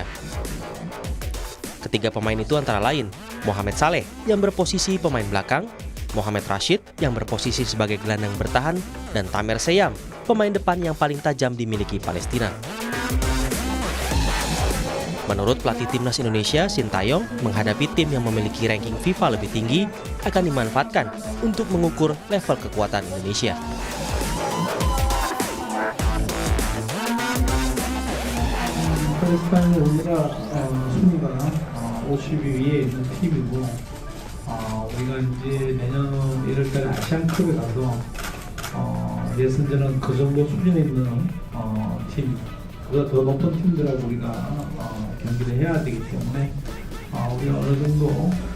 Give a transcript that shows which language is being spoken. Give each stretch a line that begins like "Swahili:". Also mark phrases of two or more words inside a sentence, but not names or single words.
Indonesian: Ketiga pemain itu antara lain Mohamed Saleh yang berposisi pemain belakang, Mohamed Rashid yang berposisi sebagai gelandang bertahan, dan Tamer Seyam, pemain depan yang paling tajam dimiliki Palestina. Menurut pelatih Timnas Indonesia, Sinteyong menghadapi tim yang memiliki ranking FIFA lebih tinggi akan dimanfaatkan untuk mengukur level kekuatan Indonesia.
Korean: 팔레스타인은 우리가 순위가 50위 위에 있는 팀이고 우리가 이제 내년 1월달에 아시안컵에 가서 예선전은 그 정도 수준에 있는 팀, 그보다 더 높은 팀들하고 우리가 경기를 해야 되기 때문에 우리가 어느 정도